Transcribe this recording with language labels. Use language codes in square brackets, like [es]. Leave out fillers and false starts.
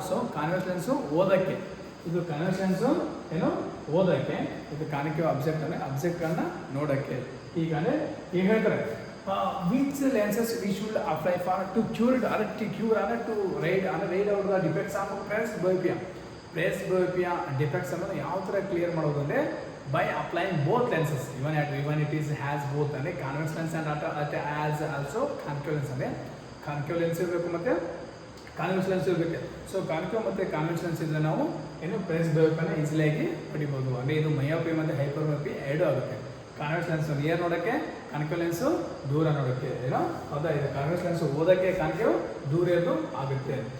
[kn] So convex lens ಓದೋಕ್ಕೆ, ಇದು convex lens ಏನು ಓದೋಕ್ಕೆ, ಇದು ಕಾನ್ಕೇವ್ ಅಬ್ಜೆಕ್ಟ್ ಅಂದರೆ ಅಬ್ಜೆಕ್ಟನ್ನು ನೋಡೋಕ್ಕೆ. ಈಗ ಈಗ ಹೇಳ್ತಾರೆ [en] Which lenses we should apply for to cure to ride out the defects of presbyopia. [kn] Press ಬಯೋಪಿಯಾ defects ಅನ್ನೋದು ಯಾವ ಥರ ಕ್ಲಿಯರ್ ಮಾಡೋದು ಅಂದರೆ [en] by applying both lenses, even it is has both [kn] ಅಂದರೆ convex lens [en] and as also concave lens. [kn] ಅಂದರೆ concave lens ಇರಬೇಕು ಮತ್ತು convex lens ಇರಬೇಕು. ಸೊ ಕಾನ್ಕೇವ್ ಮತ್ತು ಕಾನ್ವೆಕ್ಸ್ ಲೆನ್ಸ್ ಇದ್ದರೆ ನಾವು ಏನು ಪ್ರೆಸ್ ಬಯೋಪಿಯಾನ ಈಸಿಲಿಯಾಗಿ ಪಡಿಬೋದು. ಅಂದರೆ ಇದು ಮಯೋಪಿ ಮತ್ತು ಹೈಪರ್ಮಯೋಪಿ ಎರಡೂ ಆಗುತ್ತೆ. ಕಾನ್ವೆಕ್ಸ್ ಲೆನ್ಸ್ ನಿಯರ್ ನೋಡೋಕ್ಕೆ, ಕಾನ್ಕೇವ್ ಲೆನ್ಸು ದೂರ ನೋಡೋಕ್ಕೆ. ಏನೋ ಹೌದಾ, ಇದು ಕಾನ್ವೆಕ್ಸ್ ಲೆನ್ಸ್ ಓದೋಕ್ಕೆ, ಕಾನ್ಕೇವ್ ದೂರ ಇರೋದು ಆಗುತ್ತೆ.